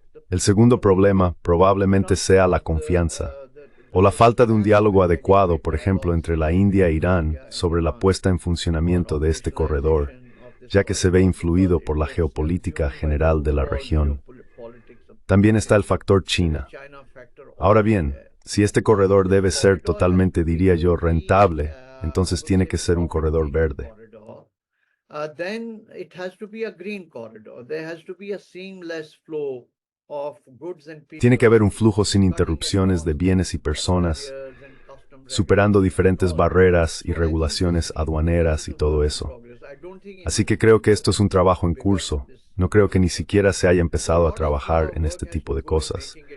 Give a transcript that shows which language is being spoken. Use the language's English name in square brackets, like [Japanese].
[Spanish] El segundo problema probablemente sea la confianza, o la falta de un diálogo adecuado, por ejemplo, entre la India e Irán sobre la puesta en funcionamiento de este corredor, ya que se ve influido por la geopolítica general de la región. También está el factor China. Ahora bien, si este corredor debe ser totalmente, diría yo, rentable, entonces tiene que ser un corredor verde. [English] Then it has to be a green corridor. There has to be a seamless flow of goods and people. [Spanish] Tiene que haber un flujo sin interrupciones de bienes y personas, superando diferentes barreras y regulaciones aduaneras y todo eso. Así que creo que esto es un trabajo en curso. No creo que ni siquiera se haya empezado a trabajar en este tipo de cosas.